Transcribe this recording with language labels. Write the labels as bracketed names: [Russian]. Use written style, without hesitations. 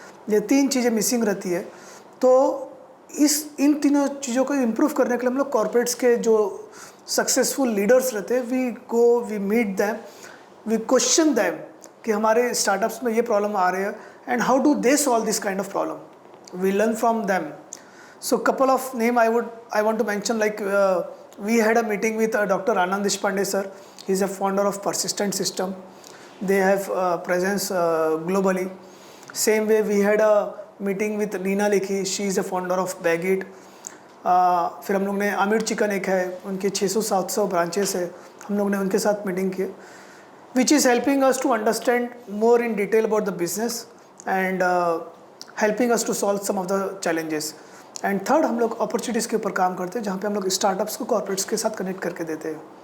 [Hindi] ये 3 चीज़ें मिसिंग रहती है. तो इन तीनों चीज़ों को इम्प्रूव करने के लिए हम लोग कॉर्पोरेट्स के जो सक्सेसफुल लीडर्स रहते हैं, [English] we meet them, we question them [Hindi] कि हमारे स्टार्टअप्स में ये प्रॉब्लम आ रही है [English] And how do they solve this kind of problem. We learn from them. So couple of name I want to mention, like we had a meeting with Dr. Anand Deshpande sir. He is a founder of Persistent System. They have presence globally. Same way we had a meeting with Neena Lekhi. She is a founder of Bagit. [Hindi] फिर हम लोग ने Aamir chicken एक है, उनके 600-700 branches है. हम लोग ने उनके साथ मीटिंग की, [English] Which is helping us to understand more in detail about the business and helping us to solve some of the challenges. [Hindi] And third, हम लोग अपॉर्चुनिटीज़ के ऊपर काम करते हैं जहाँ पे हम लोग स्टार्टअप्स को कॉर्पोरेट्स के साथ कनेक्ट करके देते हैं.